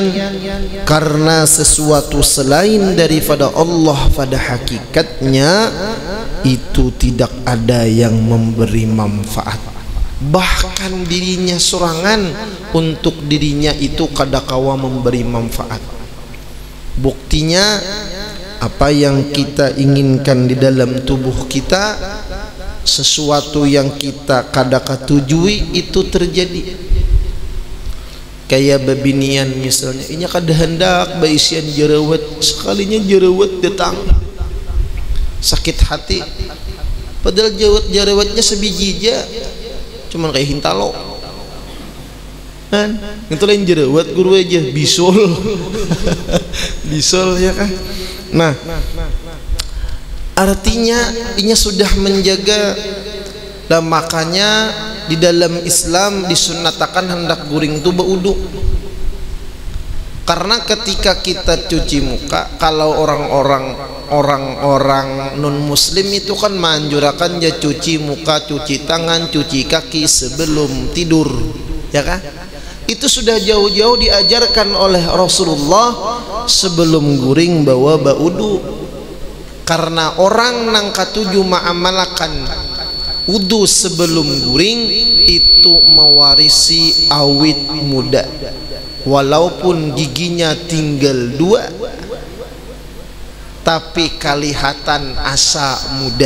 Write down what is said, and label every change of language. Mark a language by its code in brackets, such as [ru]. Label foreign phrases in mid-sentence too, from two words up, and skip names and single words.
[id] Karena sesuatu selain daripada Allah pada hakikatnya itu tidak ada yang memberi manfaat. Bahkan dirinya sorangan untuk dirinya itu kadakawa memberi manfaat. Buktinya apa yang kita inginkan di dalam tubuh kita, sesuatu yang kita kadaka tujui itu terjadi. [bjn] Kayak babinian misalnya, inya kada hendak baisian jerawat, sekalinya jerawat datang sakit hati, padahal jerawatnya sebiji aja, cuman kayak hintalo kan, itu lain jerawat guru aja bisul bisul ya kan. [id] Nah artinya inya sudah menjaga, dan makanya di dalam Islam disunnatakan hendak guring itu berwudu. Karena ketika kita cuci muka, kalau orang-orang non muslim itu kan menganjurkan ya cuci muka, cuci tangan, cuci kaki sebelum tidur, ya kan? Itu sudah jauh-jauh diajarkan oleh Rasulullah sebelum guring bawa baudu. [bjn] Karena orang nang katuju ma'amalakan wudu sebelum guring itu mewarisi awit muda, walaupun giginya tinggal 2 tapi kalihatan asa muda.